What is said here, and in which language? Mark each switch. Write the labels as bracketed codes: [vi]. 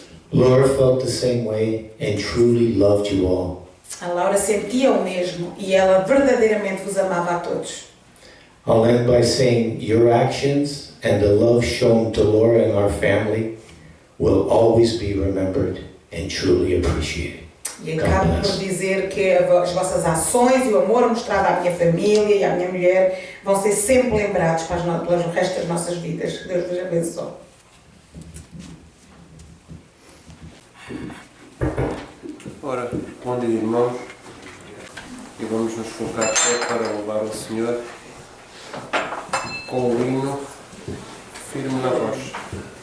[en] Laura felt the same way and truly loved you all. [pt] A Laura sentia o mesmo e ela verdadeiramente vos amava a todos. [en] I'll end by saying your actions and the love shown to Laura and our family will always be remembered and truly appreciated. [pt] E acabo por dizer que as vossas ações e o amor mostrado à minha família e à minha mulher vão ser sempre lembrados pelo resto das nossas vidas. Deus vos abençoe. Ora, bom dia, irmãos, e vamos nos colocar de pé para louvar o Senhor com o hino Firme na Rocha.